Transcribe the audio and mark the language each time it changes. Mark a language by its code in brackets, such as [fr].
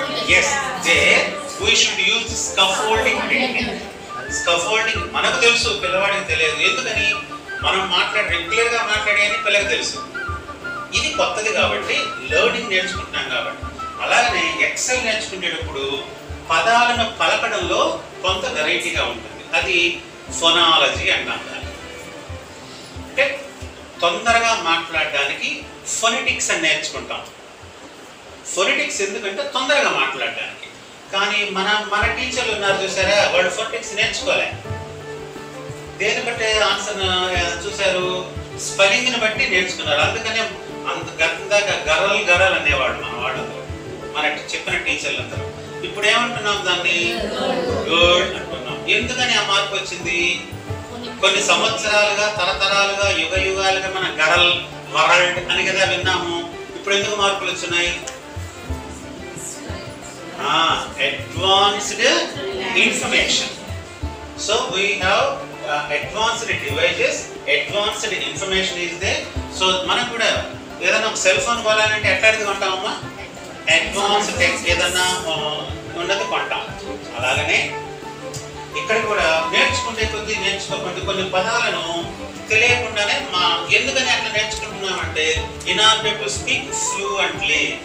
[en] Yes, there we should use scaffolding technique. [te] Scaffolding మనకు తెలుసు, పిల్లవాడికి తెలియదు. ఎందుకని? మనం రెగ్యులర్గా మాట్లాడేది పిల్లకి తెలుసు. ఇది కొత్తది కాబట్టి లెర్నింగ్ నేర్చుకుంటున్నాం కాబట్టి. అలాగనే ఎక్సెల్ నేర్చుకునేటప్పుడు పదాలను పలకడంలో కొంత వెరైటీగా ఉంటుంది. అది ఫొనాలజీ అంటాం. అంటే తొందరగా మాట్లాడడానికి ఫొనెటిక్స్ అని నేర్చుకుంటాం. ఫొనెటిక్స్ ఎందుకంటే తొందరగా మాట్లాడడానికి. కానీ మన టీచర్లు ఉన్నారు చూసారా, వాళ్ళు ఫొనెటిక్స్ నేర్చుకోలే. దేని బట్టి ఆన్సర్ చూశారు? స్పెల్లింగ్ని బట్టి నేర్చుకున్నారు. అందుకనే అంత గందగా గరల్ అనేవాడు మన వాడు, మనకి చెప్పిన టీచర్లందరూ. ఇప్పుడు ఏమంటున్నాం? దాన్ని గుడ్ అంటున్నాం. ఎందుకని ఆ మార్పు వచ్చింది? కొన్ని సంవత్సరాలుగా తరతరాలుగా యుగాలుగా మన గరల్ వరల్డ్ అని కదా విన్నాము. ఇప్పుడు ఎందుకు మార్పులు వచ్చినాయి? Advanced [en] information. So we have advanced devices, advanced information is there. [te] So మనం కూడా ఏదైనా ఒక సెల్ ఫోన్ కొనాలంటే ఎట్లాంటిది కొంటామమ్మా? అడ్వాన్స్ టెక్ ఏదన్నా ఉన్నది కొంటాం. అలాగనే ఇక్కడ కూడా నేర్చుకుంటే కొన్ని పదాలను తెలియకుండానే ఎందుకని అట్లా నేర్చుకుంటున్నామంటే [en] In order to speak fluently.